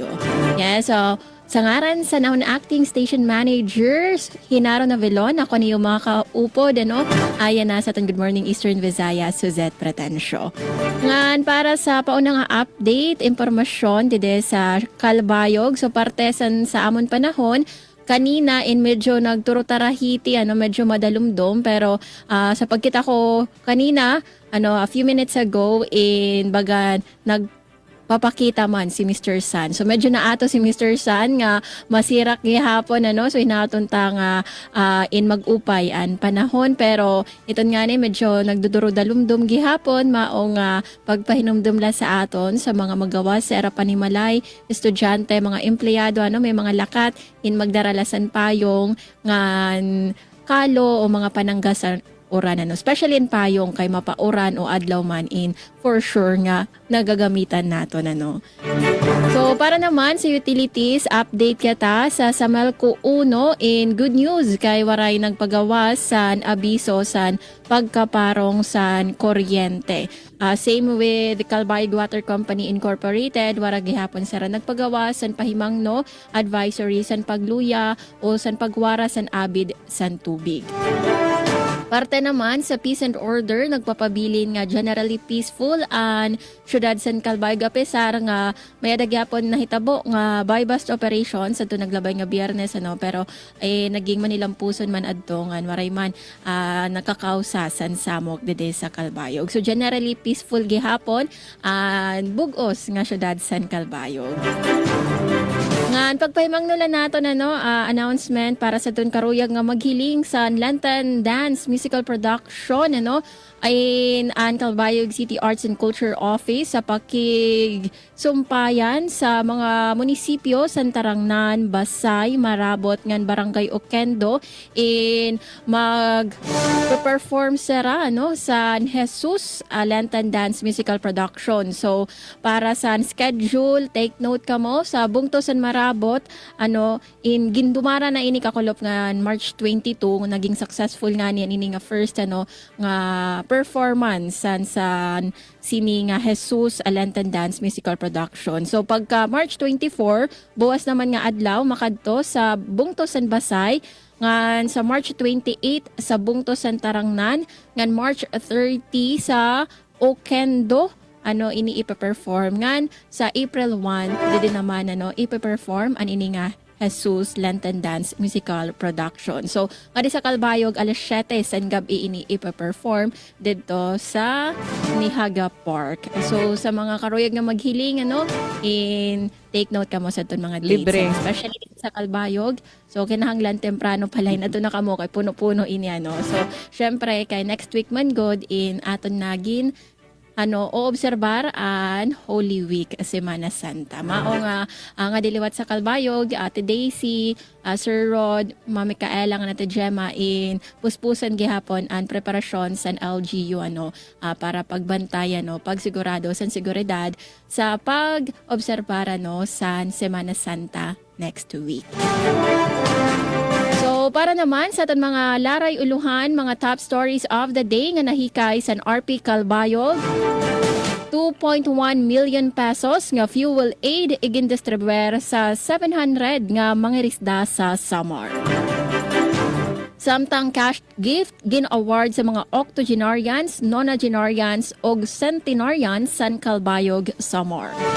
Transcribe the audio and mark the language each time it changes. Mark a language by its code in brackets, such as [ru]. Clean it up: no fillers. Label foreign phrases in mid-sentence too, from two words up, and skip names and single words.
[war] Yeah, so sa ngaran sa naon [en] acting station managers, [war] Hinaro Navelon, ako niyo mga kaupod, ayan na sa aton Good Morning Eastern Visayas, Suzette Pretencio. Ngan para sa paunang update, impormasyon dide sa Kalbayog, so parte sa amon panahon, kanina in medyo nagturutarahiti, medyo madalumdom, pero sa pagkita ko kanina, [en] a few minutes ago, [war] in baga papakita man si Mr. San. So medyo naato si Mr. San nga masirak gihapon so inatunta nga in mag-upay an panahon, pero iton nga ni medyo nagduduro-dalumdum gihapon maong pagpahinumdum la sa aton sa mga magawas sa era panimalay, estudyante, mga empleyado may mga lakat in magdaralasan payong nga kalo o mga pananggasan oran especially in payong kay mapauran o adlaw man in [en] for sure [war] nga nagagamitan nato So para naman sa utilities, update kita sa Samelco 1 in [en] good news [war] kay waray nagpagawas sa abiso sa pagkaparong sa kuryente. [en] Same with Calbayog Water Company Incorporated, [war] wara gihapon sara nagpagawa san pahimangno, advisory san pagluya o san pagwara san abid san tubig. Parte naman sa [en] peace and order, [war] nagpapabilin nga [en] generally peaceful [war] ang syudad San Calbayog a pesar nga may adagyapon nahitabo nga [en] buy-bust operation [war] sa ito naglabay nga biyernes pero naging manilampuson man adto nga waray man nakakausa san samok dede sa Calbayog. So [en] generally peaceful [war] gihapon bugos nga syudad San Calbayog. Ngan pagpahimangnulan nato announcement para sa tun karuyag nga maghiling sa Lantern Dance Musical Production ay ang Calbayog City Arts and Culture Office sa pakigsumpayan sa mga munisipyo Santarangnan, Basay, Marabot ngan Barangay Oquendo in mag-perform sera sa Jesus Lantern Dance Musical Production. So para sa schedule, [en] take note [war] kamo sa Bungto San Marabot in gindumara na ini kakulop nga March 22 naging successful nga niyan ini nga first nga performance sa sini nga Jesus Lantern Dance Musical Production. So pagka March 24, buwas naman nga adlaw makadto sa Bungto San Basay, ngan sa March 28 sa Bungto San Tarangnan, ngan March 30 sa Oquendo ini ipe-perform ngan sa April 1 didi naman ipe-perform an ini nga Jesus Lantern Dance Musical Production. So, ngadi sa Calbayog, alas 7 sa gabi ini ipa-perform dito sa Nihaga Park. So, sa mga karuyag na maghiling, [en] take note [war] ka mo sa itong mga dates. Libre. Especially sa Calbayog. So, kinahanglan temprano palay na ito na kamo kay puno-puno ini, So, syempre, kay [en] next week [war] man god in aton nagin oobserbar an Holy Week, Semana Santa. Mao nga diliwat sa Calbayog, Ate Daisy, Sir Rod, Mami Kaela nga nata Gemma in puspusan gihapon ang preparasyon sa LGU para pagbantayan pagsigurado sa seguridad sa pag-obserbara sa Semana Santa [en] next week. [war] So, para naman sa aton mga laray uluhan, mga [en] top stories of the day [war] nga nahikay sa RP Calbayog, 2.1 million pesos nga [en] fuel aid [war] igin-distribuer sa 700 nga mangirisda sa Samar. Samtang cash gift gin-award sa mga octogenarians, nonagenarians ug centenarians sa Calbayog, Samar.